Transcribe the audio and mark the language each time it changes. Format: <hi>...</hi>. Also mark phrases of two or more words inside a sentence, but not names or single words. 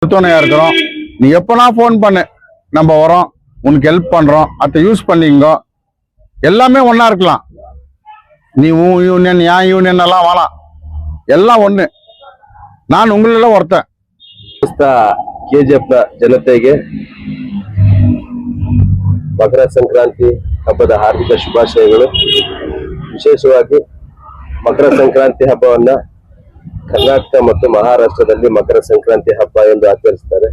<ta>துணையா இருக்கிறோம். நீ எப்பனா ஃபோன் பண்ணு, நம்ம வரோம், உனக்கு ஹெல்ப் பண்றோம். அதை யூஸ் பண்ணிங்க. எல்லாமே ஒன்னா இருக்கலாம். நீ உன் யூனியன் என் யூனியன் எல்லாம் வேணாம், எல்லாம் ஒண்ணு. ನಾನು ಉಂಗಳೆಲ್ಲ ಹೊರತೆ</ta> <kn>ಕೆಜಿಎಫ್ನ ಜನತೆಗೆ ಮಕರ ಸಂಕ್ರಾಂತಿ ಹಬ್ಬದ ಹಾರ್ದಿಕ ಶುಭಾಶಯಗಳು. ವಿಶೇಷವಾಗಿ ಮಕರ ಸಂಕ್ರಾಂತಿ ಹಬ್ಬವನ್ನ ಕರ್ನಾಟಕ ಮತ್ತು ಮಹಾರಾಷ್ಟ್ರದಲ್ಲಿ ಮಕರ ಸಂಕ್ರಾಂತಿ ಹಬ್ಬ ಎಂದು ಆಚರಿಸುತ್ತಾರೆ.</kn>